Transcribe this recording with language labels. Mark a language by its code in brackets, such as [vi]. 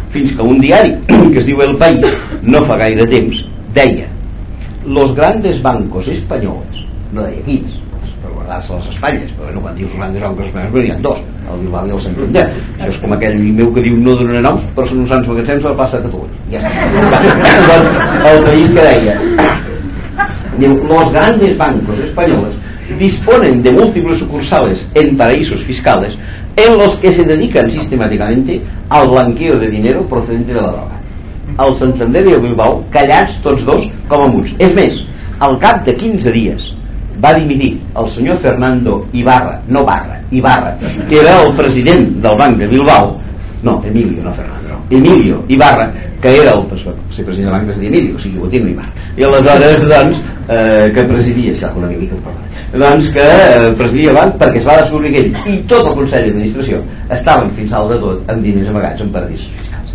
[ca] Fins que un diari que es diu El País, no fa gaire temps, deia: [es] los grandes bancos españoles, [ca] no deia quins, per guardar-se les espatlles, però bueno, quan dius els grandes bancos espanyols, n'hi ha dos, el Bilbao i el Santander. Això és com aquell meu que diu: no donaré noms, però són uns grans magatzems de la plaça de Catalunya. Ja està. El País que deia, diu: [es] los grandes bancos españoles disponen de múltiples sucursales en paraísos fiscales en los que se dedican sistemáticamente al blanqueo de dinero procedente de la droga. [ca] El Santander i el Bilbao callats tots dos com a muts. És més, al cap de 15 dies va dimitir el senyor Fernando Ibarra, no Barra, Ibarra, que era el president del Banc de Bilbao, no, Emilio, no Fernando, Emilio Ibarra, que era el president del Banc de Sant Emilio, o sigui, Botino Ibarra, i aleshores, doncs, que presidia, si alguna mica ho parla, doncs que presidia el banc, perquè es va descobrir que ell i tot el Consell d'Administració estaven fins al de tot amb diners amagats en paradisos.